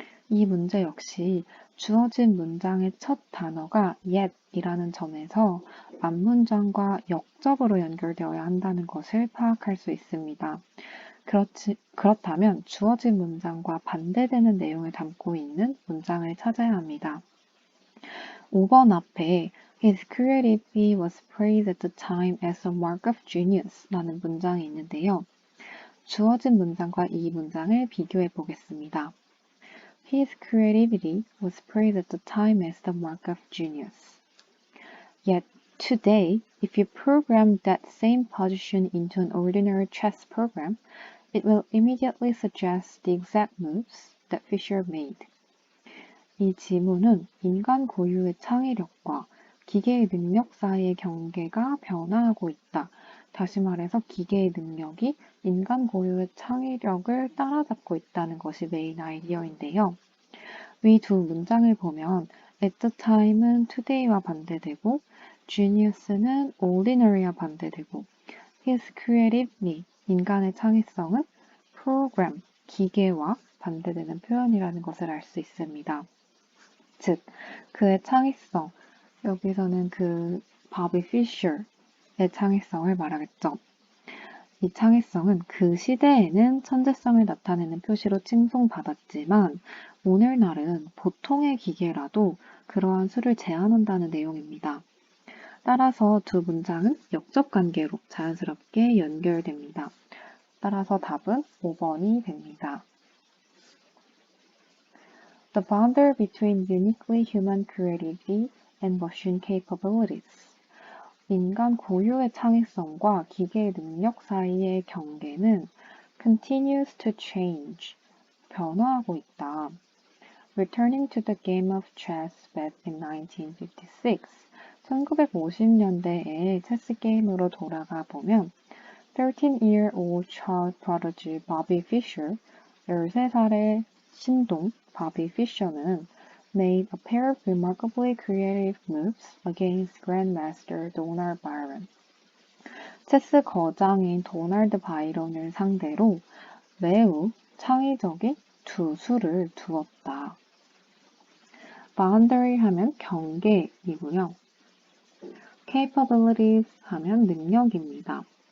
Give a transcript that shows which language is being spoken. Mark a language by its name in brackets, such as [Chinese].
[Korean] 이 문제 역시 주어진 문장의 첫 단어가 yet이라는 점에서 앞문장과 역접으로 연결되어야 한다는 것을 파악할 수 있습니다. 그렇다면 주어진 문장과 반대되는 내용을 담고 있는 문장을 찾아야 합니다. 5번 앞에 [English] His creativity was praised at the time as a mark of genius [Korean] 라는 문장이 있는데요. 주어진 문장과 이 문장을 비교해 보겠습니다. [English] His creativity was praised at the time as the mark of genius. Yet today, if you program that same position into an ordinary chess program, it will immediately suggest the exact moves that Fischer made. [Korean] 이 지문은 인간 고유의 창의력과 기계의 능력 사이의 경계가 변화하고 있다. 다시 말해서 기계의 능력이 인간 고유의 창의력을 따라잡고 있다는 것이 메인 아이디어인데요. 위 두 문장을 보면 at the time은 today와 반대되고 genius는 ordinary와 반대되고 his creativity, 인간의 창의성은 program, 기계와 반대되는 표현이라는 것을 알 수 있습니다. 즉, 그의 창의성, 여기서는 그 바비 피셔의 창의성을 말하겠죠. 이 창의성은 그 시대에는 천재성을 나타내는 표시로 칭송받았지만 오늘날은 보통의 기계라도 그러한 수를 제한한다는 내용입니다. 따라서 두 문장은 역접 관계로 자연스럽게 연결됩니다. 따라서 답은 5번이 됩니다. [English] The boundary between uniquely human creativity and machine capabilities. [Korean] 인간 고유의 창의성과 기계의 능력 사이의 경계는 [English] continues to change, [Korean] 변화하고 있다. [English] Returning to the game of chess back in 1956, [Korean] 1950년대의 체스 게임으로 돌아가 보면 [English] 13-year-old child prodigy Bobby Fischer, [Korean] 13살의 신동 바비 피셔는 [English] made a pair of remarkably creative moves against Grandmaster Donald Byron. [Korean] 체스 거장인 도널드 바이런을 상대로 매우 창의적인 두 수를 두었다. boundary 하면 경계이고요. capabilities 하면 능력입니다.